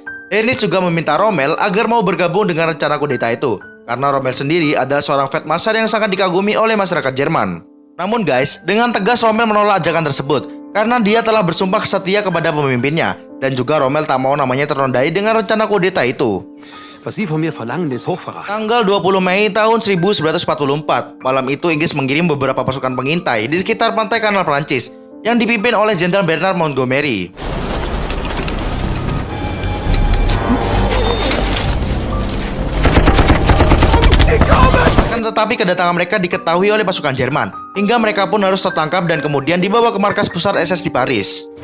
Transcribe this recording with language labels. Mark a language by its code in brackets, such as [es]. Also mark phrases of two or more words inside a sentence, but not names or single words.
[id] Heinrich juga meminta Rommel agar mau bergabung dengan rencana kudeta itu, karena Rommel sendiri adalah seorang Feldmarschall yang sangat dikagumi oleh masyarakat Jerman. Namun guys, dengan tegas Rommel menolak ajakan tersebut, karena dia telah bersumpah setia kepada pemimpinnya, dan juga Rommel tak mau namanya ternodai dengan rencana kudeta itu. [de] Was Sie von mir verlangen, ist Hochverrat. [id] Tanggal 20 Mei tahun 1944, malam itu Inggris mengirim beberapa pasukan pengintai di sekitar pantai Kanal Prancis yang dipimpin oleh Jenderal Bernard Montgomery. Akan tetapi kedatangan mereka diketahui oleh pasukan Jerman, hingga mereka pun harus tertangkap dan kemudian dibawa ke markas pusat SS di Paris.